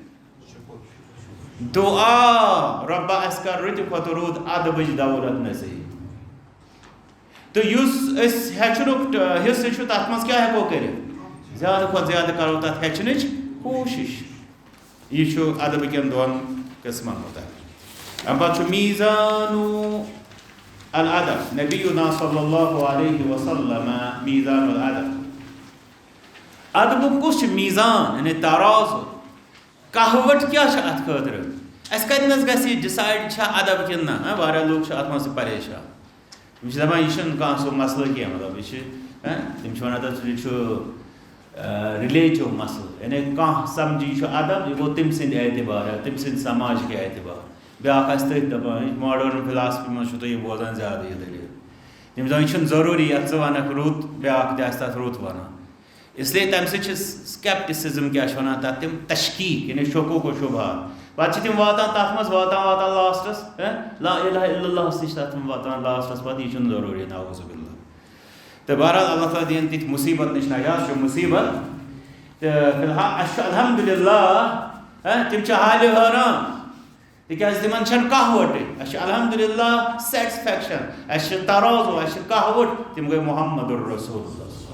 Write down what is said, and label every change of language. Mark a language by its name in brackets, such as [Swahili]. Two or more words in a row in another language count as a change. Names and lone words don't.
[Kashmiri] دُعا رۄبا اَسہِ کر رٕتہِ کھۄتہٕ رُت ادبٕچ دولت نصیٖب تہٕ یُس أسۍ ہیٚچھنُک حِصہٕ چھُ تتھ منٛز کیٛاہ ہٮ۪کو کٔرِتھ زیادٕ کھۄتہٕ زیادٕ کرو تتھ ہیٚچھنٕچ کوٗشش یہِ چھُ ادب کٮ۪ن دۄن قٕسمن مُتعلق اَمہِ پتہٕ چھُ [Arabic] میٖزانُ الادب نبیُنا صلی اللہ علیہ وسلم میٖزان الادب [Kashmiri] ادبُک کُس چھُ میٖزان یعنی ترازٕ کہوٹ کیٛاہ چھِ اتھ خٲطرٕ اَسہِ کتنس گژھِ یہِ ڈِسایڈ چھا ادب کِنہٕ نہ واریاہ لُکھ چھِ اتھ منٛز تہِ پریشان تِم چھِ دپان یہِ چھُنہٕ کانٛہہ سُہ مسلہٕ کینٛہہ مطلب یہِ چھِ تِم چھِ ونان تتھ یہِ چھُ رِلیٹِو مسلہٕ یعنی کانٛہہ سمجھِ یہِ چھُ ادب یہِ گوٚو تٔمۍ سٕنٛدِ اعتبار تٔمۍ سٕنٛدِ سماجِکۍ اعتبار بیٛاکھ آسہِ تٔتھۍ دپان یہِ [English] modern philosophy [Kashmiri] منٛز چھُو تُہۍ یہِ بوزان زیادٕ یہِ دٔلیٖل تِم دپان یہِ چھُنہٕ ضروٗری یتھ ژٕ ونکھ رُت بیٛاکھ تہِ آسہِ تتھ رُت ونان اسلیے تمہِ سۭتۍ چھِ سکیپٹِسزم کیٛاہ چھِ ونان تتھ تِم تشکیٖک یعنی شکوک و شُبہات پتہٕ چھِ تِم واتان تتھ منٛز واتان لاسٹس [Arabic] لا الہ الا اللہس [Kashmiri] تہِ چھِ تتھ منٛز واتان لاسٹس پتہٕ یہِ چھُنہٕ ضروٗری [Arabic] نعوذ باللہ [Kashmiri] تہٕ بہرحال اللہ تعالیٰ دِیِن تِتھۍ مُصیبت نِش نجات چھُ مُصیبت تہٕ فِلحال اَسہِ چھُ الحمدُاللہ تِم چھِ حالہِ حٲران تِکیٛازِ تِمن چھنہٕ کہوٹٕے اَسہِ چھِ الحمدُاللہ سیٹسفیکشن اَسہِ چھِ ترازو اَسہِ چھِ کہوٹ تِم گٔے [Arabic] محمد الرسول اللہ